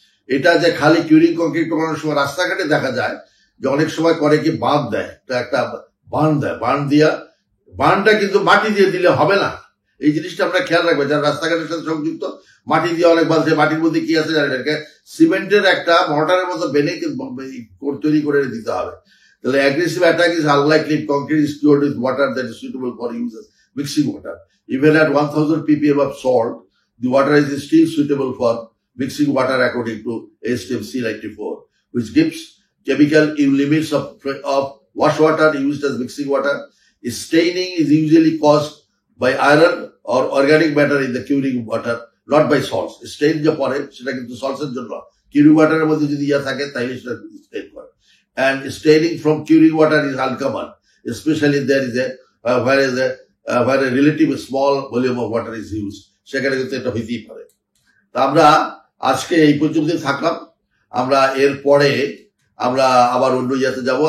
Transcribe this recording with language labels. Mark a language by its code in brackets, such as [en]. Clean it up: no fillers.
[bn] এটা যে খালি কিউরিং কংক্রিট করানোর সময় রাস্তাঘাটে দেখা যায় যে অনেক সময় করে কি বাঁধ দেয়, একটা বাঁধ দেয়, বাঁধটা কিন্তু মাটি দিয়ে দিলে হবে না। এই জিনিসটা আমরা খেয়াল রাখবো, যারা রাস্তাঘাটের সাথে সংযুক্ত মাটি দিয়ে অনেক বাঁধছে, মাটির মধ্যে কি আছে জানেন, সিমেন্টের একটা মর্টারের মতো বেনে তৈরি করে দিতে হবে। তাহলে [en] Aggressive attack is unlikely if concrete is cured with water that is suitable for use as mixing water. Even at 1000 ppm of salt, the water is still suitable for mixing water according to ASTM C94, which gives chemical limits of wash water used as mixing water. Staining is usually caused by iron or organic matter in the curing water, not by salts. [bn] Stain যে পরে সেটা কিন্তু salts এর জন্য, curing water এর মধ্যে যদি ইয়া থাকে তাহলে সেটা stain করে। [en] And staining from curing water is uncommon, especially there is where a relatively small volume of water is used, [bn] সেখানে কিন্তু এটা হইতেই পারে। তা আমরা আজকে এই পর্যন্ত থাকলাম, আমরা এর পরে আমরা আবার অন্য ইয়াতে যাব।